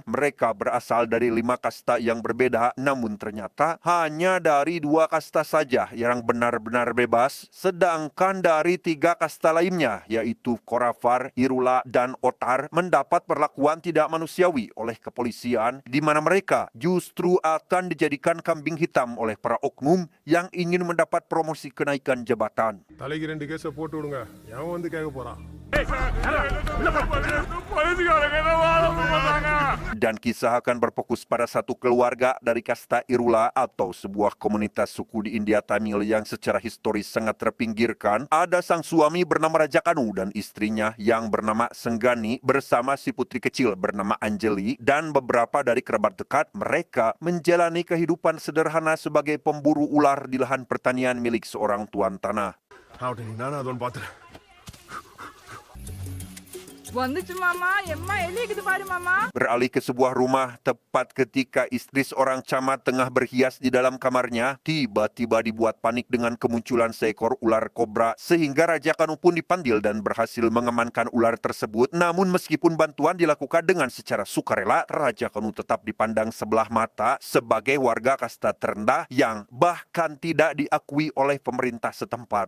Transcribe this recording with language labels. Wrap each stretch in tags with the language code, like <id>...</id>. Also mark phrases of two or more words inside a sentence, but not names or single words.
<id>Mereka berasal dari 5 kasta yang berbeda, namun ternyata hanya dari 2 kasta saja yang benar-benar bebas, sedangkan dari 3 kasta lainnya, yaitu Korafar, Irula, dan Otar, mendapat perlakuan tidak manusiawi oleh kepolisian, di mana mereka justru akan dijadikan kambing hitam oleh para oknum yang ingin mendapat promosi kenaikan jabatan.</id> <ta>தலைக்கு 2 கேஸை போட்டு விடுங்க எவன் வந்து கேட்க போறான்.</ta> <id>Dan kisah akan berfokus pada satu keluarga dari kasta Irula atau sebuah komunitas suku di India Tamil yang secara historis sangat terpinggirkan. Ada sang suami bernama Raja Kanu dan istrinya yang bernama Senggani bersama si putri kecil bernama Anjali dan beberapa dari kerabat dekat. Mereka menjalani kehidupan sederhana sebagai pemburu ular di lahan pertanian milik seorang tuan tanah.</id> <ta>ஆகட்டும், நானும் அதோன்னு பார்த்துறேன். வந்துச்சு மாமா எம்மா எலி இருக்குது பாரு மாமா.</ta> <id>Beralih ke sebuah rumah tepat ketika istri seorang camat tengah berhias di dalam kamarnya, tiba-tiba dibuat panik dengan kemunculan seekor ular kobra sehingga Raja Kanu pun dipanggil dan berhasil mengamankan ular tersebut. Namun meskipun bantuan dilakukan dengan secara sukarela, Raja Kanu tetap dipandang sebelah mata sebagai warga kasta terendah yang bahkan tidak diakui oleh pemerintah setempat.</id>